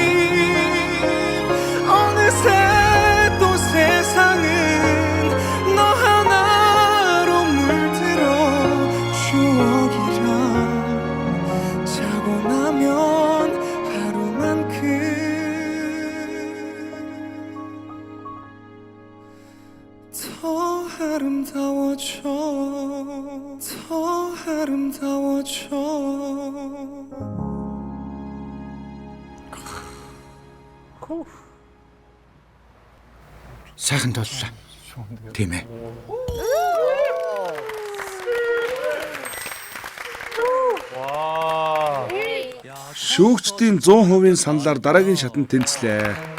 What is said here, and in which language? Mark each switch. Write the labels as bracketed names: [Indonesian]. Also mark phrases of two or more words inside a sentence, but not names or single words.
[Korean] 어느새 또 세상은 너 하나로 물들어 추억이라 자고 나면 하루만큼 더 아름다워져 더 아름다워져 [Mongolian] Сайхан дууллаа. Тийм ээ. Шүүгчдийн 100% саналаар дараагийн шатанд тэнцлээ.